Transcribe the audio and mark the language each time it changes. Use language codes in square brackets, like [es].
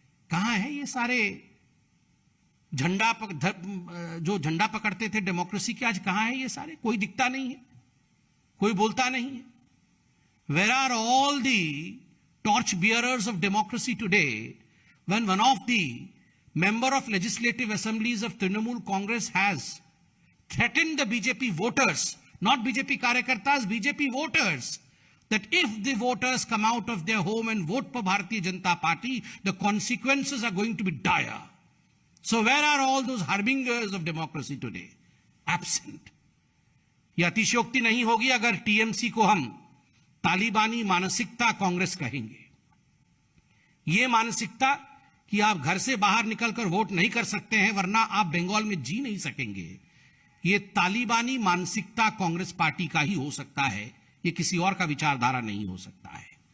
[hi] कहां है ये सारे जो झंडा पकड़ते थे डेमोक्रेसी के, आज कहां है ये सारे? कोई दिखता नहीं है, कोई बोलता नहीं है। [en] Where are all the torch bearers of democracy today? when one of the member of legislative assemblies of Trinamool Congress has threatened the BJP voters, not BJP karyakartas, BJP voters, that if the voters come out of their home and vote for Bharatiya Janata Party, the consequences are going to be dire. So where are all those harbingers of democracy today? Absent. [hi] यह अतिशयोक्ति नहीं होगी अगर TMC को हम तालिबानी मानसिकता कांग्रेस कहेंगे। यह मानसिकता कि आप घर से बाहर निकलकर वोट नहीं कर सकते हैं वरना आप बंगाल में जी नहीं सकेंगे, यह तालिबानी मानसिकता कांग्रेस पार्टी का ही हो सकता है, यह किसी और का विचारधारा नहीं हो सकता है।